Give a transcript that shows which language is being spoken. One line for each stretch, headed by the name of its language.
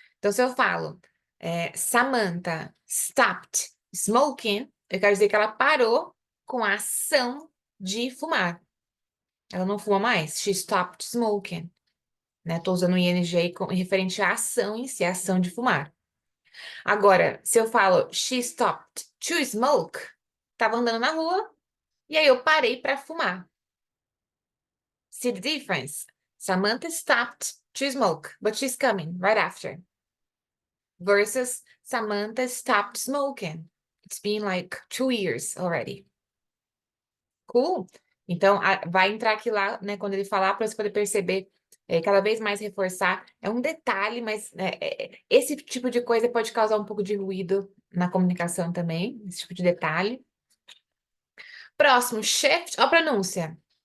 Portuguese: Então, se eu falo,
English: Samantha stopped smoking,
Portuguese: eu quero dizer que ela parou com a ação de fumar. Ela não fuma mais.
English: She stopped smoking.
Portuguese: Né? Tô usando o ing referente à ação em si, a ação de fumar. Agora, se eu falo
English: she stopped to smoke,
Portuguese: tava andando na rua e aí eu parei para fumar.
English: See the difference? Samantha stopped to smoke, but she's coming right after. Versus Samantha stopped smoking. It's been like 2 years already. Cool?
Portuguese: Então, vai entrar aqui lá, né, quando ele falar, para você poder perceber, cada vez mais reforçar. É um detalhe, mas esse tipo de coisa pode causar um pouco de ruído na comunicação também, esse tipo de detalhe. Próximo, shift. Ó a pronúncia.